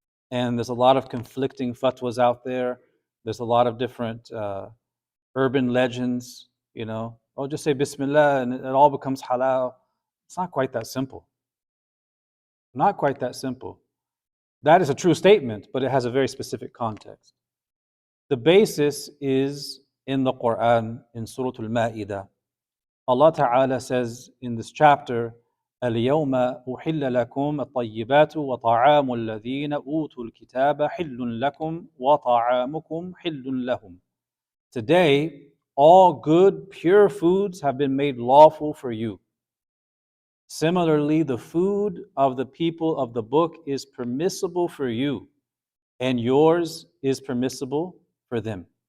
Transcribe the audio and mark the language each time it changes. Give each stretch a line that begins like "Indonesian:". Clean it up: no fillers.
English: And there's a lot of conflicting fatwas out there. There's a lot of different urban legends, just say Bismillah and it all becomes halal. It's not quite that simple. Not quite that simple. That is a true statement, but it has a very specific context. The basis is in the Quran, in Surah Al-Ma'idah. Allah Ta'ala says in this chapter,
Arabic: اليوم أحل لكم الطيبات وطعام الذين أوتوا الكتاب حل لكم وطعامكم حل لهم.
English: Today, all good, pure foods have been made lawful for you. Similarly, the food of the people of the book is permissible for you, and yours is permissible for them.